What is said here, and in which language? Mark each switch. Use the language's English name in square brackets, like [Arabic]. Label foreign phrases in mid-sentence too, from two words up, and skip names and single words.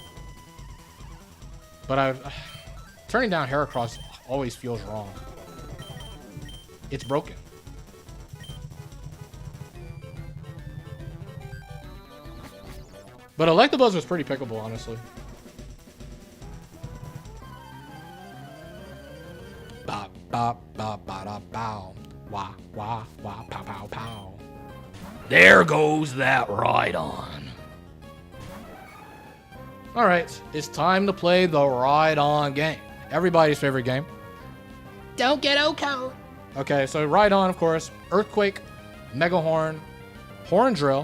[English] But turning down Heracross always feels wrong. It's broken. But Electabuzz was pretty pickable, honestly. Ba ba ba ba da bow. Wah wah wah pow pow pow. There goes that Rhydon. Alright, it's time to play the Rhydon game. Everybody's favorite game. Don't get O-code. Okay, so Rhydon, of course. Earthquake, Mega Horn, Horn Drill.